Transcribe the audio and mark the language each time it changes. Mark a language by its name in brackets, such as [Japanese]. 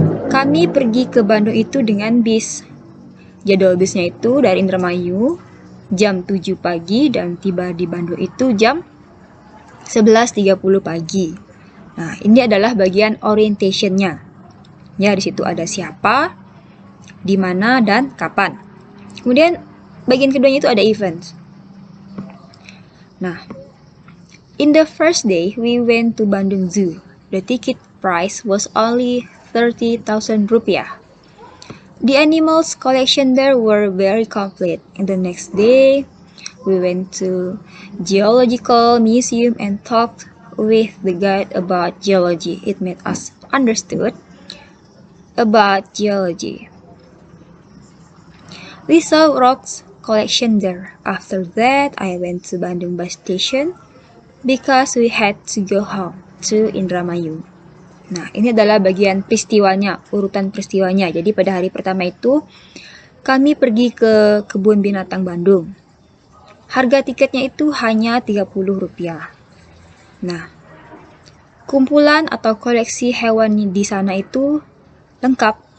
[Indonesian] Kami pergi ke Bandung itu dengan bis. Jadwal bisnya itu dari Indramayu jam 7 pagi dan tiba di Bandung itu jam 11:30 pagi. Nah, ini adalah bagian orientation-nya. Ya, di situ ada siapa, di mana, dan kapan. Kemudian bagian keduanya itu ada events. [English] Nah, in the first day we went to Bandung Zoo. The ticket price was only 30,000 rupiah. The animals collection there were very complete. And the next day, we went to geological museum and talked with the guide about geology. It made us understood about geology. We saw rocks collection there. After that, I went to Bandung bus station because we had to go home to Indramayu. [Indonesian] Nah, ini adalah bagian peristiwanya, urutan peristiwanya. Jadi pada hari pertama itu, kami pergi ke kebun binatang Bandung. Harga tiketnya itu hanya 30 rupiah. Nah, kumpulan atau koleksi hewan di sana itu lengkap.